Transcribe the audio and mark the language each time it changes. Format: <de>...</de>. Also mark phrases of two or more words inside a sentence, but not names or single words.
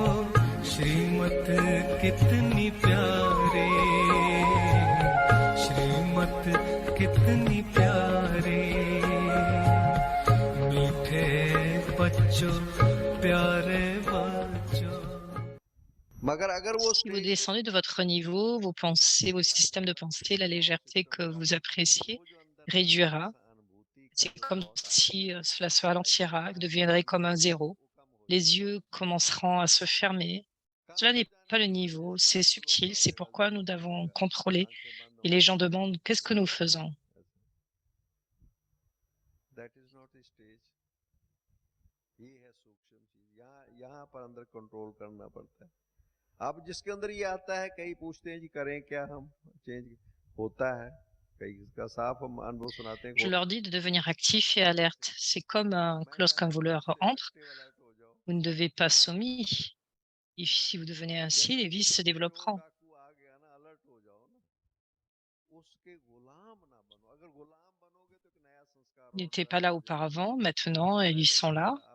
<hi>श्रीमत कितनी प्यारी, श्रीमत कितनी प्यारी। मीठे बच्चों, प्यारे बच्चों। मगर अगर वो</hi> <fr>Si vous descendez de votre niveau, vos pensées, vos systèmes de pensée, la légèreté que vous appréciez réduira. C'est comme si cela se ralentira, deviendrait comme un zéro. Les yeux commenceront à se fermer. Cela n'est pas le niveau, c'est subtil, c'est pourquoi nous devons contrôler. Et les gens demandent qu'est-ce que nous faisons.</fr> <en>That is not a stage.</en> <hi>ये है सूक्ष्म चीज, यहाँ पर अंदर कंट्रोल करना पड़ता है। अब जिसके अंदर ये आता है, कई पूछते हैं जी करें क्या, हम चेंज होता है, कई इसका साफ हम अनुभव सुनाते हैं।</hi> <fr>Je leur dis de devenir actifs et alertes. C'est comme lorsqu'un voleur entre, vous ne devez pas soumis. Et si vous devenez ainsi, les vices se développeront. Ils n'étaient pas là auparavant, maintenant ils sont là.</fr>